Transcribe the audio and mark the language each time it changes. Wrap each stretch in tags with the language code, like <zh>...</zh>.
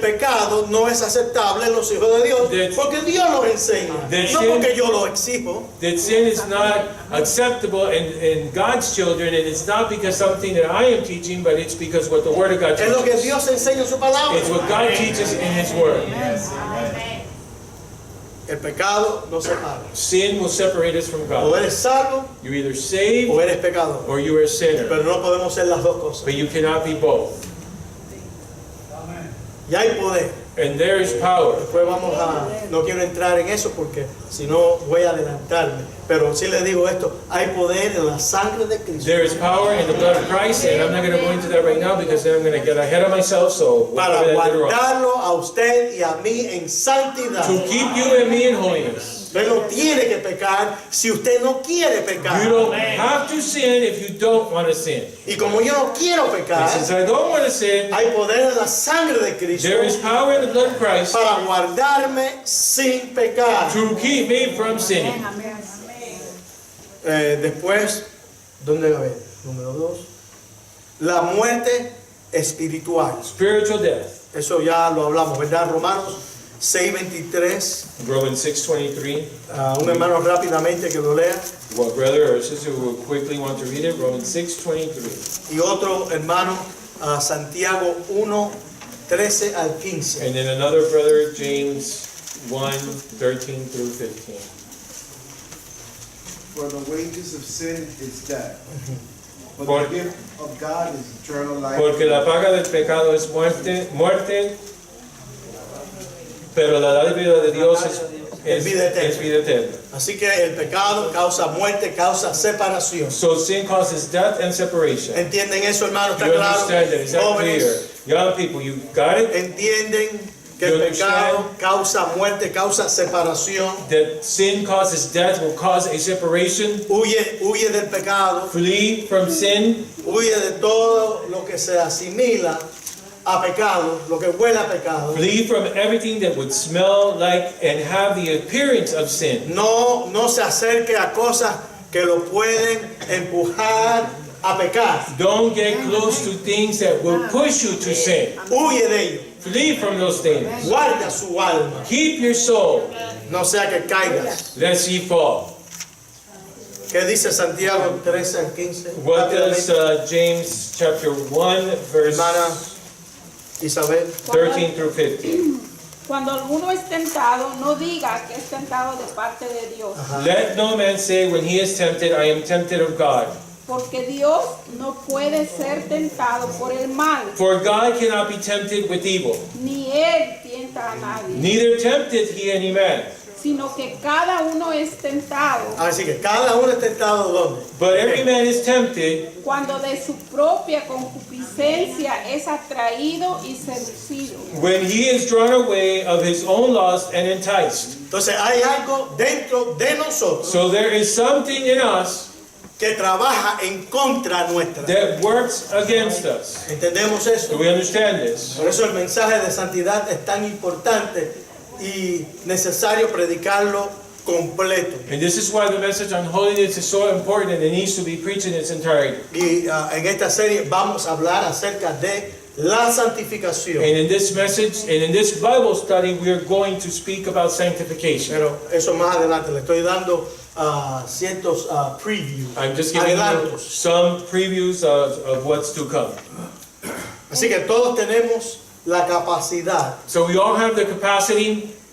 <es>pecado no es aceptable en los hijos de Dios,</es> <en>That-</en> <es>porque Dios lo enseña,</es> <en>that</en> <es>no</es> <en>sin-</en> <es>porque yo lo exijo.</es> <en>that sin is not acceptable in God's children, and it's not because something that I am teaching, but it's because what the Word of God</en> <es>Es lo que</es> <en>teaches.</en> <es>Dios enseña en su palabra.</es> <en>It's what God teaches in His Word.</en> <es>El pecado no separa.</es> <en>Sin will separate us from</en> <es>O</es> <en>God.</en> <es>eres salvo</es> <en>You're either saved</en> <es>o eres pecador.</es> <en>or you are a sinner,</en> <es>Pero no podemos ser las dos cosas.</es> <en>but you cannot be both.</en> <es>Y hay poder.</es> <en>And there is power.</en> <es>Después no quiero entrar en eso porque si no voy a adelantarme. Pero sí le digo esto, hay poder en la sangre de Cristo</es> <en>There is power in the blood of Christ, and I'm not going to go into that right now because then I'm going to get ahead of myself, so we'll</en> <es>para</es> <en>cover that later on.</en> <es>guardarlo a usted y a mí en santidad.</es> <en>To keep you and me in holiness.</en> <es>Usted no tiene que pecar si usted no quiere pecar.</es> <en>You don't have to sin if you don't want to sin.</en> <es>Y como yo no quiero</es> <en>And</en> <es>pecar,</es> <en>since I don't want to sin,</en> <es>hay poder en la sangre de Cristo</es> <en>there is power in the blood of Christ</en> <es>para guardarme sin pecar.</es> <en>to keep me from sinning.</en> <es>Después, ¿dónde va a ver? Número 2. La muerte espiritual.</es> <en>Spiritual death.</en> <es>Eso ya lo hablamos, ¿verdad? Romanos 6:23.</es> <en>Romans 6:23.</en> <es>Un hermano rápidamente que lo lea.</es> <en>Well, brother or sister who will quickly want to read it, Romans 6:23.</en> <es>Y otro hermano, Santiago 13 al 15.</es> <en>And then another brother, James 1:13 through 15. For the wages of sin is death. But</en> <es>Por-</es> <en>the gift of God is eternal life.</en> <es>Porque la paga del pecado es muerte, pero la dádiva de Dios es vida eterna. Así que el pecado causa muerte, causa separación.</es> <en>So sin causes death and separation.</en> <es>¿Entienden eso, hermano? ¿Está</es> <en>You</en> <es>claro?</es> <en>understand that? Is that clear?</en> <es>Jóvenes,</es> <en>Young people, you got it?</en> <es>¿entienden que</es> <en>You</en> <es>el pecado</es> <en>understand?</en> <es>causa muerte, causa separación?</es> <en>That sin causes death will cause a separation.</en> <es>Huye del pecado,</es> <en>Flee from sin.</en> <es>huye de todo lo que se asimila a pecado, lo que huele a pecado.</es> <en>Flee from everything that would smell like and have the appearance of sin.</en> <es>No se acerque a cosas que lo pueden empujar a pecar.</es> <en>Don't get close to things that will push you to sin.</en> <es>Huye de ello.</es> <en>Flee from those things.</en> <es>Guarda su alma.</es> <en>Keep your soul,</en> <es>No sea que caigas.</es> <en>lest ye fall.</en> <es>¿Qué dice Santiago 13 al 15?</es> <en>What does James chapter 1 verse</en> <es>Hermana Isabel.</es> <en>13 through 15?</en> <es>Cuando alguno es tentado, no diga que es tentado de parte de Dios,</es> <en>Let no man say when he is tempted, I am tempted of God.</en> <es>porque Dios no puede ser tentado por el mal,</es> <en>For God cannot be tempted with evil,</en> <es>ni Él tienta a nadie,</es> <en>neither tempteth he any man.</en> <es>sino que cada uno es tentado Así que cada uno es tentado ¿dónde?</es> <en>But every man is tempted</en> <es>cuando de su propia concupiscencia es atraído y seducido.</es> <en>when he is drawn away of his own lust and enticed.</en> <es>Entonces hay algo dentro de nosotros</es> <en>So there is something in us</en> <es>que trabaja en contra nuestra.</es> <en>that works against us.</en> <es>¿Entendemos</es> <en>Do</en> <es>eso?</es> <en>we understand this?</en> <es>Por eso el mensaje de santidad es tan importante y necesario predicarlo completo.</es> <en>And this is why the message on holiness is so important and it needs to be preached in its entirety.</en> <es>Y en esta serie vamos a hablar acerca de la santificación.</es> <en>And in this message and in this Bible study, we are going to speak about sanctification.</en> <es>Pero eso más adelante, le estoy dando ciertos previews,</es> <en>I'm just giving you</en> <es>adelantos.</es> <en>some previews of what's to come.</en> <es>Así que todos tenemos la capacidad</es> <en>So we all have the capacity</en>